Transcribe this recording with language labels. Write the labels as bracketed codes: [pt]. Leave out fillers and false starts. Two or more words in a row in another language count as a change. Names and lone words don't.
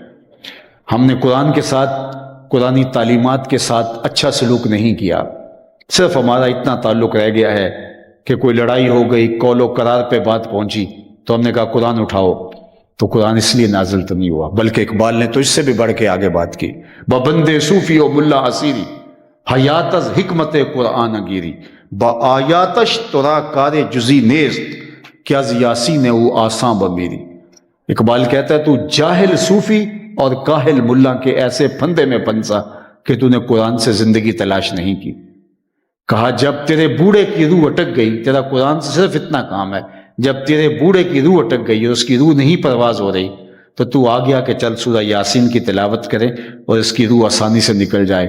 [ur] ہم نے قرآن کے ساتھ، قرآنی تعلیمات کے ساتھ اچھا سلوک نہیں کیا، صرف ہمارا اتنا تعلق رہ گیا ہے کہ کوئی لڑائی ہو گئی، قول و قرار پہ بات پہنچی تو ہم نے کہا قرآن اٹھاؤ، تو قرآن اس لیے نازل تو نہیں ہوا، بلکہ اقبال نے تو اس سے بھی بڑھ کے آگے بات کی [fa] ببندے صوفی و ملا اسیری حیات از حکمت قرآن گیری با آیاتش ترا کار جزی نیست کیا یاسین او آساں بمیری۔ [ur] اقبال کہتا ہے تو جاہل صوفی اور کاہل ملا کے ایسے پھندے میں پنسا کہ تو نے قرآن سے زندگی تلاش نہیں کی۔ کہا جب تیرے بوڑھے کی روح اٹک گئی، تیرا قرآن سے صرف اتنا کام ہے، جب تیرے بوڑھے کی روح اٹک گئی اور اس کی روح نہیں پرواز ہو رہی تو آ گیا کہ چل سورہ یاسین کی تلاوت کرے اور اس کی روح آسانی سے نکل جائے۔